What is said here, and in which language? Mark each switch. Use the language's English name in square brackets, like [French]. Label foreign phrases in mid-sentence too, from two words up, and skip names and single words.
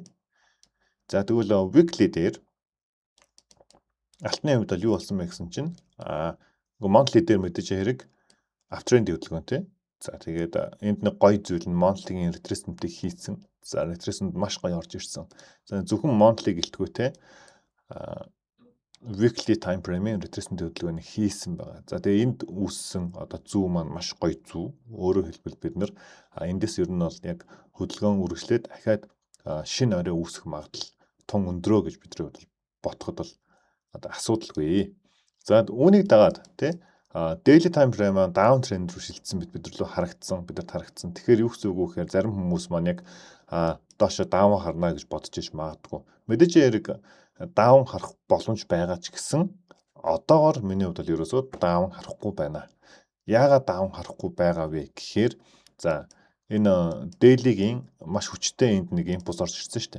[Mongolian] За тэгвэл weekly дээр алтны хувьд бол юу болсон бэ гэсэн чинь monthly дээр мэдээж хэрэг uptrend хөдөлгөөнтэй. За тэгээд энд нэг гоё зүйл нь monthly-гийн retracement-ийг хийсэн. За retracement маш гоё орж ирсэн. За зөвхөн monthly гэлтгүүтэй [English] weekly time frame- [Mongolian] ийн retracement хөдөлгөөнийг хийсэн байгаа. За тэгээд энд үүссэн одоо зүү маань маш гоё зүү. Өөрөөр хэлбэл бид нар эндээс ер нь бол яг хөдөлгөөн үргэлжлээд дахиад шинэ орой үүсэх магадлал тун өндрөө гэж бидний хувьд бодоход бол одоо асуудалгүй. За үүнийг дагаад тий [English] daily time frame [Mongolian] маань [English] down trend [Mongolian] руу шилжсэн бид нар харагдсан. Тэгэхээр юу гэсэн үг вэ гэхээр зарим хүмүүс маань яг доошо down харна гэж бодож иж магадгүй. Мэдээж хэрэг down харах боломж байгаа ч гэсэн одоогоор миний хувьд бол ерөөсөө down харахгүй байна. Яагаад down харахгүй байгаа вэ гэхээр за энэ daily-гийн маш хүчтэй энд нэг импульс орж ирсэн шүү дээ.